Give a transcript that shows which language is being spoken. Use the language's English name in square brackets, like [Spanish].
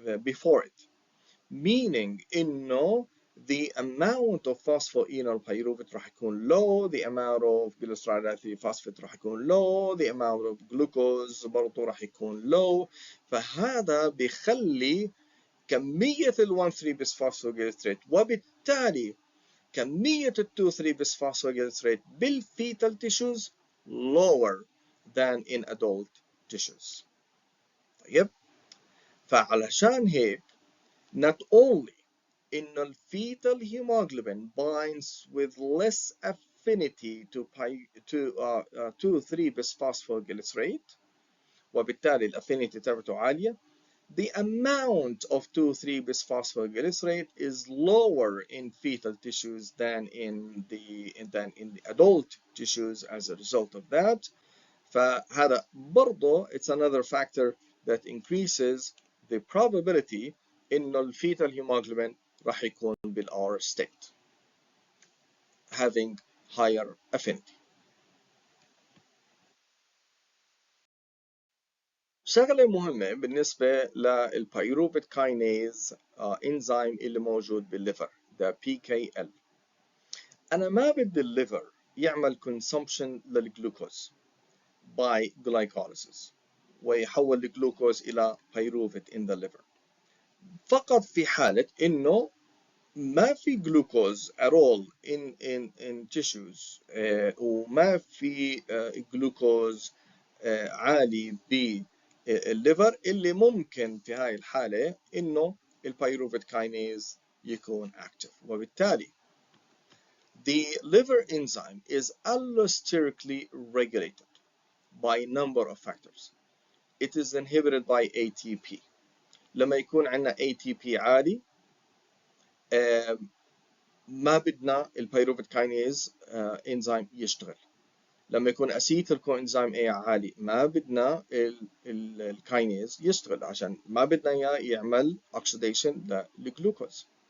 [English] before it, meaning انه the amount of phosphoenol pyruvate راح يكون low, the amount of glycerol phosphate راح يكون low, the amount of glucose برضه راح يكون low. [Arabic] فهذا بيخلي كمية ال 1,3 bisphosphoglycerate وبالتالي كمية ال 2,3 bisphosphoglycerate بالفيتال tissues lower than in adult tissues. طيب فعلشان هيك not only إنه الفيتال hemoglobin binds with less affinity to 2,3 bisphosphoglycerate وبالتالي الافينيتي تبعته عالية. [English] The amount of 2,3 bisphosphoglycerate is lower in fetal tissues than in the adult tissues as a result of that. فهذا برضه it's another factor that increases the probability إنه الفيتال hemoglobin راح يكون بالR state having higher affinity. [Arabic] شغلة مهمة بالنسبة للبيروفيت كاينيز انزيم اللي موجود بالليفر ده PKL. أنا ما بدي الليفر يعمل consumption للجلوكوز by glycolysis ويحول الجلوكوز إلى pyruvate in the liver، فقط في حالة إنه ما في جلوكوز at all in tissues وما في جلوكوز عالي بالليفر، اللي ممكن في هاي الحالة إنه البيروفيت كاينيز يكون active. [English] وبالتالي the liver enzyme is allosterically regulated by a number of factors. It is inhibited by ATP. [Arabic] لما يكون عندنا ATP عالي ما بدنا البيروفيت كاينيز انزيم يشتغل. لما يكون اسيتيل كو انزيم A عالي ما بدنا الكاينيز يشتغل عشان ما بدنا اياه يعمل اوكسيديشن للجلوكوز.